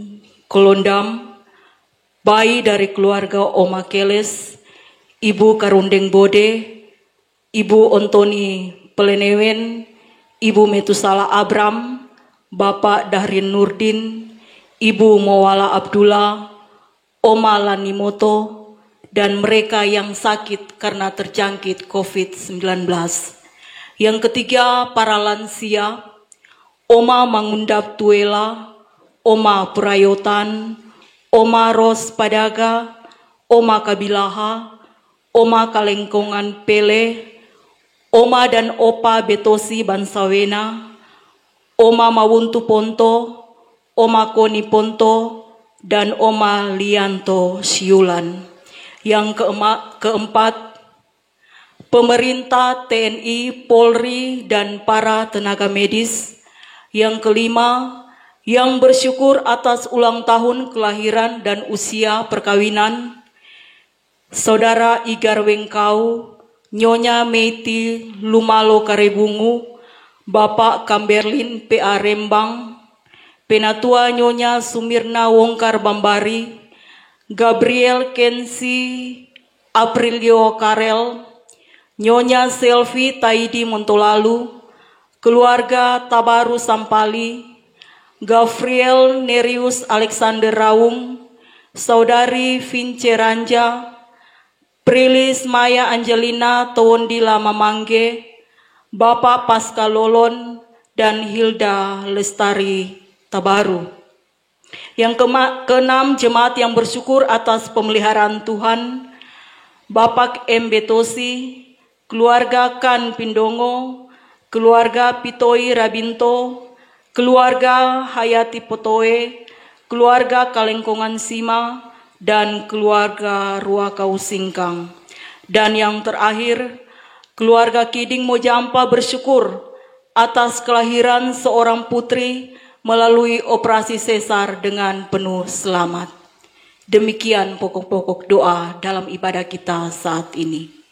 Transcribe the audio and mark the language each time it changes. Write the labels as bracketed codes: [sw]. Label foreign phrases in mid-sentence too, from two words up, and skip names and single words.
[id] Kolondam, bayi dari keluarga Oma Keles, Ibu Karundeng Bode, Ibu Ontoni Pelenewen, Ibu Metusala Abram, Bapak Dahrin Nurdin, Ibu Mawala Abdullah, Oma Lanimoto, dan mereka yang sakit karena terjangkit COVID-19. Yang ketiga, para lansia, Oma Mangundap Tuela, Oma Purayotan, Oma Ros Padaga, Oma Kabilaha, Oma Kalengkongan Pele, Oma dan Opa Betosi Bansawena, Oma Mawuntu Ponto, Oma Koni Ponto, dan Oma Lianto Siulan. Yang keempat, pemerintah, TNI, Polri, dan para tenaga medis. Yang kelima, yang bersyukur atas ulang tahun kelahiran dan usia perkawinan Saudara Igar Wengkau, Nyonya Meiti Lumalo Karebungu, Bapak Kamberlin PA Rembang, Penatua Nyonya Sumirna Wongkar Bambari, Gabriel Kensi Aprilio Karel, Nyonya Selvi Taidi Montolalu, keluarga Tabaru Sampali, Gabriel Nerius Alexander Raung, Saudari Vince Ranja, Prilis Maya Angelina Towondila Mamangge, Bapak Pascal Lolon, dan Hilda Lestari Tabaru. Yang keenam, jemaat yang bersyukur atas pemeliharaan Tuhan, Bapak M. Betosi, keluarga Kan Pindongo, keluarga Pitoi Rabinto, keluarga Hayati Potoe, keluarga Kalengkongan Sima, dan keluarga Ruakau Singkang. Dan yang terakhir, keluarga Kiding Mojampa bersyukur atas kelahiran seorang putri melalui operasi sesar dengan penuh selamat. Demikian pokok-pokok doa dalam ibadah kita saat ini.